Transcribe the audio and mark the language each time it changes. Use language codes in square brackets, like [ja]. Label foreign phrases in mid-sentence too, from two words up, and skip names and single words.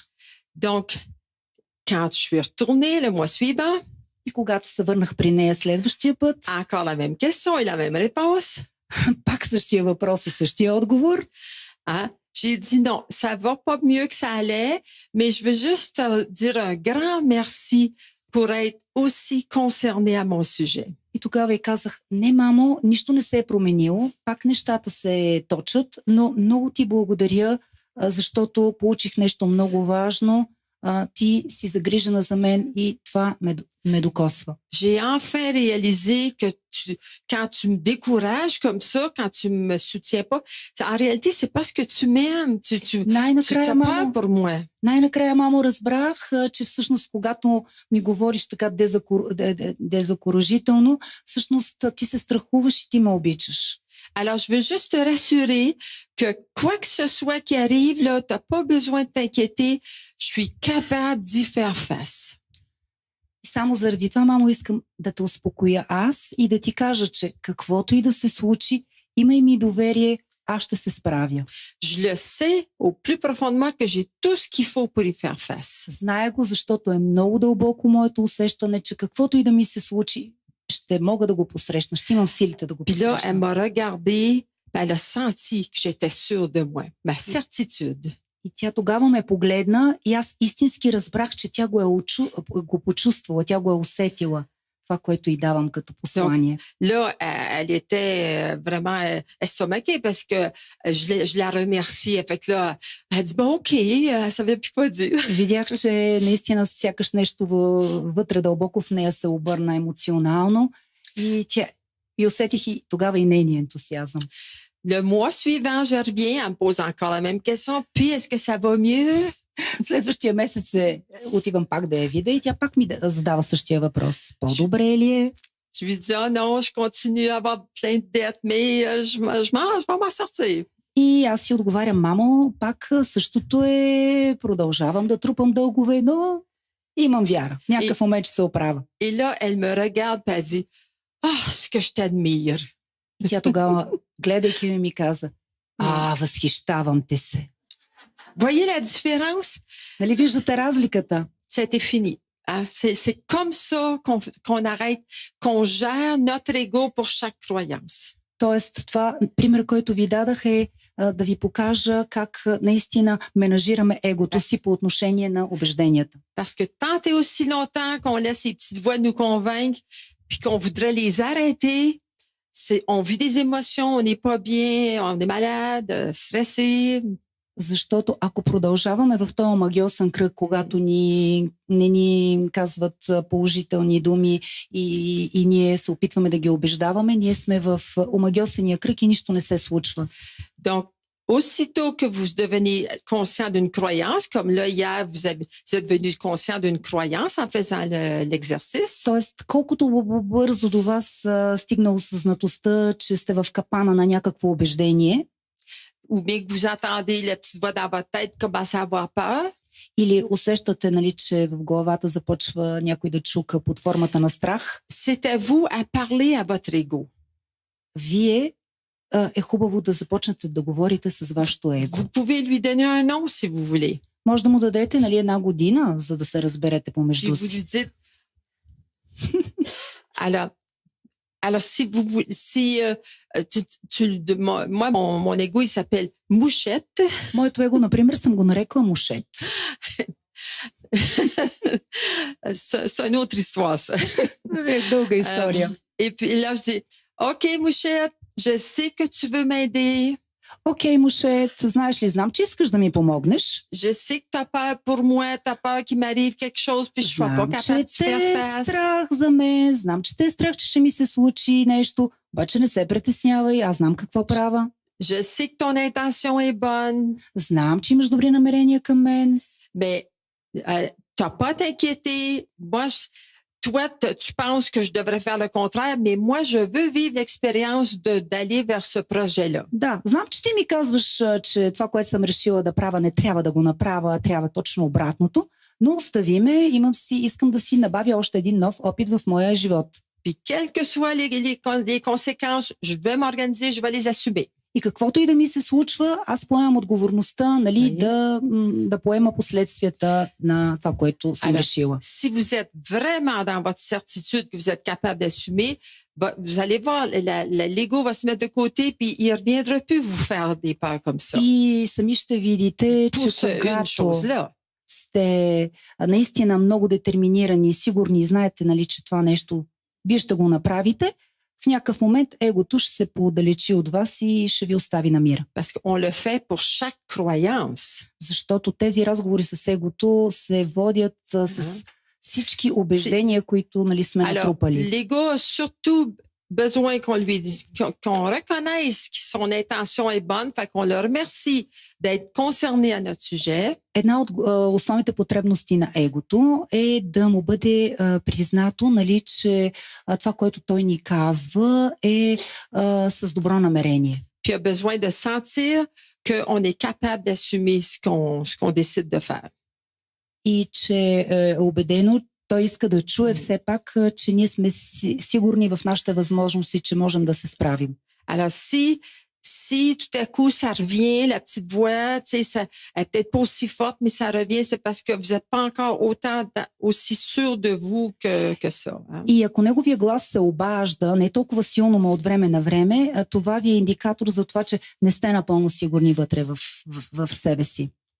[fr] Donc, quand je suis retournée le mois suivant, [bg] и когато се върнах при нея следващия път, [fr] encore la même question et la même réponse. [bg] Пак същия въпрос и същия отговор. [fr] J'ai dit non, ça va pas mieux que ça allait, mais je veux juste te dire un grand merci pour être aussi concerné à mon sujet. [bg] И тогава и казах: не, мамо, нищо не се е променило, пак нещата се точат, но много ти благодаря, защото получих нещо много важно. Ти си загрижена за мен и това ме докосва. [fr] J'ai enfin réalisé que quand tu me décourages comme ça, quand tu me soutiens pas, en réalité, c'est parce que tu m'aimes, tu as peur pour moi. [bg] Най-накрая, мамо, разбрах, че всъщност, когато ми говориш така дезокуражително, всъщност ти се страхуваш и ти ме обичаш. [fr] Alors, je veux juste te rassurer que quoi que ce soit qui arrive, là, t'as pas besoin de t'inquiéter. Je suis capable d'y faire face. [bg] И само заради това, мамо, искам да те успокоя аз и да ти кажа, че каквото и да се случи, имай ми доверие, аз ще се справя. [fr] Je le sais au plus profondément que j'ai tout ce qu'il faut pour y faire face. [bg] Зная го, защото е много дълбоко моето усещане, че каквото и да ми се случи, ще мога да го посрещна, ще имам силите да го посрещна. [fr] Puis là, elle m'a regardé, elle a senti que j'étais sûre de moi, ma certitude. [bg] И тя тогава ме погледна и аз истински разбрах, че тя го почувствала, тя го е усетила. Това, което й давам като послание. [fr] Là, elle était vraiment estomaquée parce que je la remerciais. Fait que là, elle dit, bon, OK, elle savait plus quoi dire. [bg] Видях, че наистина сякаш нещо вътре дълбоко в нея се обърна емоционално и усетих и тогава и нейния ентусиазъм. [fr] Le mois suivant, je reviens, elle me pose encore la même question. Puis, est-ce que ça va mieux? [bg] Следващия месец отивам пак да я видя и тя пак ми задава същия въпрос. По-добре ли е? [fr] Je lui dis, oh non, je continue à avoir plein de dettes, mais je vais m'en sortir. [bg] И аз си отговарям, мамо, пак същото е, продължавам да трупам дългове, но имам вяра. Някакъв момент ще се оправя. [fr] Et là, elle me regarde et elle dit, ce que je t'admire. [bg] И тя тогава, гледайки ми каза, възхищавам те се. [fr] Voyez la différence? [bg] Нали виждате разликата? [fr] C'était fini. Hein? C'est comme ça qu'on arrête, qu'on gère notre ego pour chaque croyance. [bg] Тоест, това пример, който ви дадах е да ви покажа как наистина менажираме егото си по отношение на убежденията. [fr] Parce que tant et aussi longtemps qu'on laisse ces petites voix nous convaincre, puis qu'on voudrait les arrêter, on vit des émotions, on n'est pas bien, on est malade, stressé. [bg] Защото ако продължаваме в този магиосен кръг, когато не ни казват положителни думи и ние се опитваме да ги убеждаваме, ние сме в омагиосения кръг и нищо не се случва. [fr] Donc, aussitôt que vous devenez conscient d'une croyance, comme là, hier, vous êtes devenu conscient d'une croyance en faisant l'exercice. [bg] Тоест, колкото бързо до вас стигна осъзнатостта, че сте в капана на някакво убеждение, [fr] ou bien que vous entendez la petite voix dans votre tête commencer à avoir peur. [bg] Или усещате, нали, че в главата започва някой да чука под формата на страх. [fr] C'est à vous à parler à votre ego. [bg] Вие е хубаво да започнете да говорите с вашето его. [fr] Vous pouvez lui donner un nom si vous voulez. [bg] Може да му дадете, нали, 1 година, за да се разберете помежду [fr] Puis vous [bg] си. [fr] lui dites alors moi mon ego il s'appelle Mouchette. [bg] Моето его, например, съм го нарекла Мушет. [fr] C'est une autre histoire ça. [bg] Дълга история. [fr] Et puis là je dis OK Mouchette, je sais que tu veux m'aider. [bg] Окей, Мушет, знаеш ли, знам, че искаш да ми помогнеш. [fr] Je sais que tu as peur pour moi, tu as peur qu'il m'arrive quelque chose, puis je sois pas [bg] Знам, [fr] capable de [bg] че [fr] faire [bg] те е [fr] face. [bg] страх за мен, знам, че те е страх, че ще ми се случи нещо, обаче не се притеснявай, аз знам какво правя. [fr] Je sais que ton intention est bonne, [bg] Знам, че имаш добри намерения към мен. [fr] mais t'as pas à t'inquiéter. Moi, toi, tu penses que je devrais faire le contraire, mais moi, je veux vivre l'expérience d'aller vers ce projet-là. [bg] Да, знам, че ти ми казваш, че това, което съм решила да правя, не трябва да го направя, трябва точно обратното, но остави ме, искам да си набавя още един нов опит в моя живот. [fr] Puis, quelles que soient les conséquences, je vais m'organiser, je vais les assumer. [bg] И каквото и да ми се случва, аз поемам отговорността, нали, да поема последствията на това, което съм решила. [fr] Si vous êtes vraiment dans votre certitude que vous êtes capable d'assumer, vous allez voir, l'ego va se mettre de côté puis il ne reviendra plus vous faire des peurs comme ça. [bg] И сами ще видите, [fr] Pour [bg] че [fr] une [bg] когато [fr] chose-là. [bg] сте наистина много детерминирани и сигурни, знаете, нали, че това нещо вие ще го направите, в някакъв момент егото ще се поотдалечи от вас и ще ви остави на мира. [fr] Parce qu'on le fait pour chaque croyance. [bg] Защото тези разговори с егото се водят с всички убеждения, които, нали, сме натрупали. [fr] L'ego a surtout besoin qu'on lui dise, qu'on reconnaisse que son intention est bonne, fait qu'on le remercie d'être concerné à notre sujet. [bg] Една от основните потребности на егото е да му бъде признато, нали, че това, което той ни казва, е с добро намерение. [fr] Puis a besoin de sentir qu'on est capable d'assumer ce qu'on décide de faire. [bg] И че е убедено, той иска да чуе все пак, че ние сме сигурни в нашите възможности, че можем да се справим. [fr] Alors, si tout à coup ça revient, la petite voix, tu sais, ça elle est peut-être pas aussi forte, mais ça revient, c'est parce que vous n'êtes pas encore aussi sûr de vous que ça. Hein? [bg] И ако неговия глас се обажда не толкова силно, но от време на време, това ви е индикатор за това, че не сте напълно сигурни вътре в себе си.